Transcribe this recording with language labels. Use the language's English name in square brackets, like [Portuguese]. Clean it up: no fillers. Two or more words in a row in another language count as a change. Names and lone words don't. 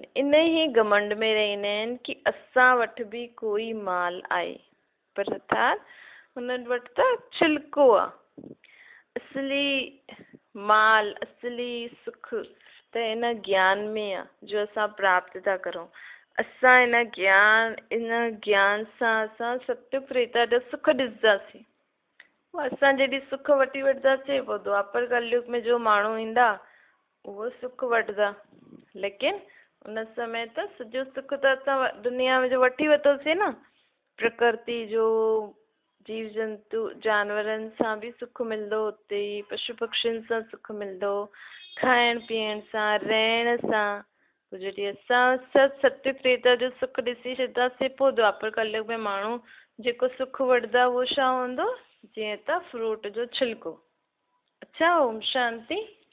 [Sindhi] इन ई घमंड में रहंदा आहिनि कि असां वटि बि कोई माल आहे, पर अर्थात उन्हनि वटि त छिलको आहे। असली माल, असली सुख त हिन ज्ञान में आहे जो असां प्राप्त था करूं। असां इन ज्ञान सां असां सत्य त्रेता जा सुख ॾिसंदासीं। असां जॾहिं सुख वठी वठंदासीं, पोइ द्वापर कलयुग में जो माण्हू ईंदा उहो सुख वठंदा, लेकिन उन समय त सॼो सुख त असां दुनिया में जो वठी वरितोसीं न, प्रकृति जो, जीव जंतु जानवरनि सां बि सुख मिलंदो, उते पशु पक्षियुनि सां सुख मिलंदो, खाइण पीअण सां, रहण सां। पोइ जॾहिं असां सभु सत्य त्रेता जो सुख ॾिसी छॾंदासीं, पोइ द्वापर कलयुग में माण्हू जेको सुख वठंदा उहो छा हूंदो? जीअं त फ्रूट जो छिलको। अच्छा, ओम शांति।